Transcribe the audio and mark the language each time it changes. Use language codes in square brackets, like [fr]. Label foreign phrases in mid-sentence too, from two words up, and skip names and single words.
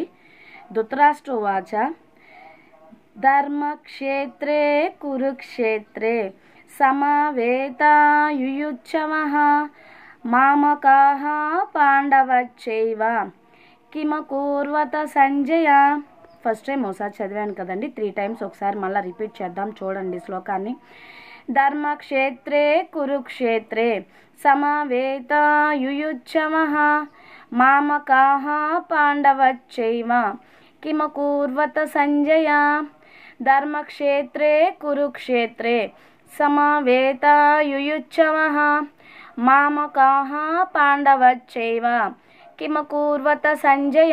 [sa] ధృతరాష్ట్రోవాచ ధర్మక్షేత్రే కురుక్షేత్రే సమవేతాయుయుత్సవః మామకాః పాండవశ్చైవ కిమకుర్వత సంజయ. [en] first time [te] ఒకసారి చదివాను కదండి, 3 టైమ్స్ ఒకసారి మళ్ళీ రిపీట్ చేద్దాం, చూడండి శ్లోకాన్ని. [sa] ధర్మక్షేత్రే కురుక్షేత్రే సమవేతాయుయుత్సవః మామకాః పాండవశ్చైవ కిమకుర్వత సంజయ. ధర్మక్షేత్రే కురుక్షేత్రే సమవేతాయుయుత్సవః మామకాః పాండవశ్చైవ కిమకుర్వత సంజయ.